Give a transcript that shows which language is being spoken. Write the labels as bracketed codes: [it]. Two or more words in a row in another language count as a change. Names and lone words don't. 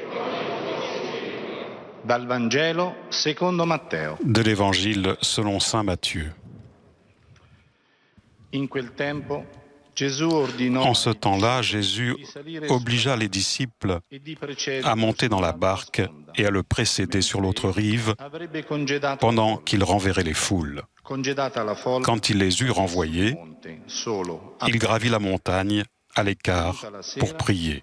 [it] Dal Vangelo secondo Matteo. [fr] De l'Évangile selon saint Matthieu. [it] In quel tempo, Gesù ordinò [fr] En ce temps-là, Jésus obligea les disciples à monter dans la barque et à le précéder sur l'autre rive pendant qu'il renverrait les foules. Quand il les eut renvoyés, il gravit la montagne à l'écart pour prier.